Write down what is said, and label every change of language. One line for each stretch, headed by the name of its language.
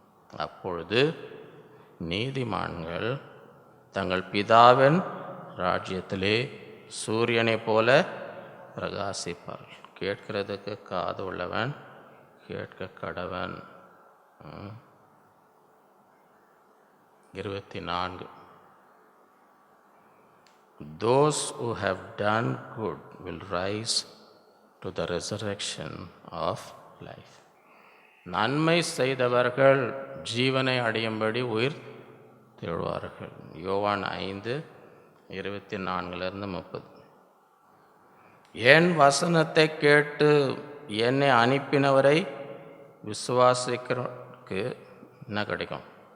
Tamil: அப்பொழுது நீதிமான்கள் தங்கள் பிதாவின் ராஜ்யத்திலே சூரியனைப் போல பிரகாசிப்பார்கள். கேட்கிறதுக்கு காது உள்ளவன் கேட்க கடவன்.
English: 24 Those who have done good will rise to the resurrection of life.
Tamil: நன்மை செய்தவர்கள் ஜீவனை அடையும்படி உயிர் தேடுவார்கள். யோவான் 5:24-30. என் வசனத்தை கேட்டு என்னை அனுப்பினவரை விசுவாசிக்கிறதுக்கு என்ன கிடைக்கும்?